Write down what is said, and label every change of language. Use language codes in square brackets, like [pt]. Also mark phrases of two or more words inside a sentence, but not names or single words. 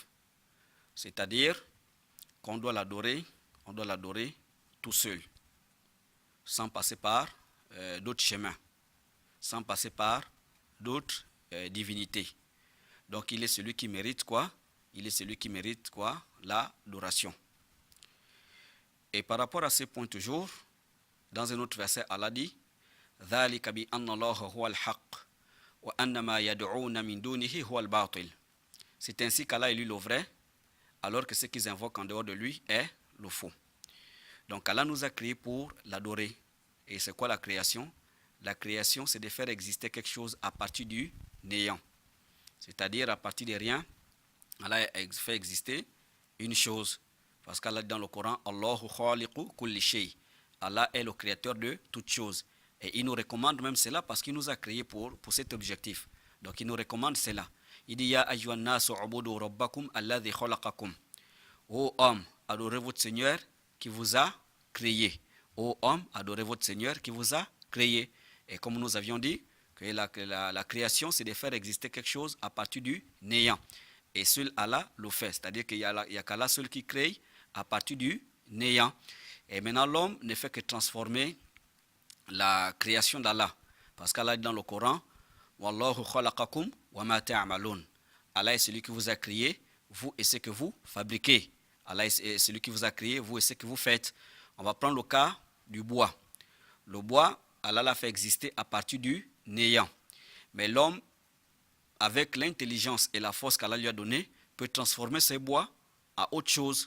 [fr] C'est-à-dire qu'on doit l'adorer tout seul, sans passer par d'autres chemins, sans passer par d'autres divinités. Donc il est celui qui mérite quoi? Il est celui qui mérite quoi? L'adoration. Et par rapport à ces points toujours, dans un autre verset, Allah dit [ar] ذَلِكَ بِأَنَّ اللَّهَ هُوَ الْحَقِّ وَأَنَّ مَا يَدْعُونَ مِن دُونِهِ هُوَ الْبَاطِلِ. [fr] C'est ainsi qu'Allah est lui le vrai, alors que ce qu'ils invoquent en dehors de lui est le faux. Donc Allah nous a créés pour l'adorer. Et c'est quoi la création? La création, c'est de faire exister quelque chose à partir du néant. C'est-à-dire à partir de rien, Allah fait exister une chose. Parce qu'Allah dit dans le Coran, [ar] الله خالق كل شيء. [fr] Allah est le créateur de toutes choses. Et il nous recommande même cela parce qu'il nous a créés pour cet objectif. Donc il nous recommande cela. Il dit [ar] يا أيها الناس اعبدوا ربكم الذي خلقكم. [fr] Ô homme, adorez votre Seigneur qui vous a créé. Ô homme, adorez votre Seigneur qui vous a créé. Et comme nous avions dit, que la création, c'est de faire exister quelque chose à partir du néant. Et seul Allah le fait. C'est-à-dire qu'il n'y a qu'Allah seul qui crée à partir du néant. Et maintenant, l'homme ne fait que transformer la création d'Allah. Parce qu'Allah dit dans le Coran, [ar] والله خلقكم وما تعملون. [fr] Allah est celui qui vous a créé, vous et ce que vous fabriquez. Allah est celui qui vous a créé, vous et ce que vous faites. On va prendre le cas du bois. Le bois, Allah l'a fait exister à partir du néant. Mais l'homme, avec l'intelligence et la force qu'Allah lui a donnée, peut transformer ce bois à autre chose.